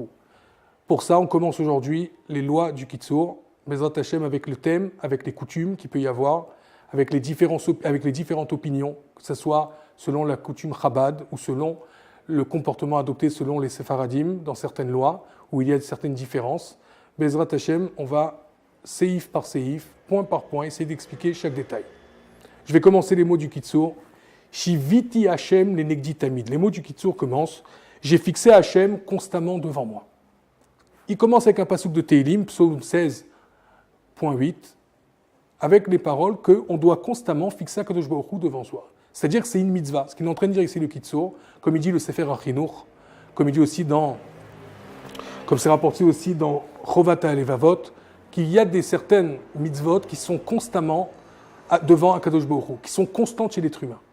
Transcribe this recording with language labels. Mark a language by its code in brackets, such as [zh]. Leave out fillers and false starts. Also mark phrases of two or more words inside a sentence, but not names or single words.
[fr] Pour ça, on commence aujourd'hui les lois du Kitzur, [he] בעזרת השם, [fr] avec le thème, avec les coutumes qu'il peut y avoir, avec les différentes opinions, que ce soit selon la coutume Chabad ou selon le comportement adopté selon les Sefaradim dans certaines lois où il y a certaines différences. [he] בעזרת השם, [fr] on va séif par séif, point par point, essayer d'expliquer chaque détail. Je vais commencer les mots du Kitzur. [he] שויתי השם לנגדי תמיד. [fr] Les mots du Kitzur commencent. J'ai fixé Hashem constamment devant moi. Il commence avec un pasuk de Tehillim, psaume 16.8, avec les paroles qu'on doit constamment fixer Akadosh Baruch Hu devant soi. C'est-à-dire que c'est une mitzvah. Ce qu'il est en train de dire ici le Kitzur, comme il dit le Sefer HaChinuch, comme il dit aussi comme c'est rapporté aussi dans Chovat HaLevavot, qu'il y a certaines mitzvot qui sont constamment devant Akadosh Baruch Hu, qui sont constantes chez l'être humain.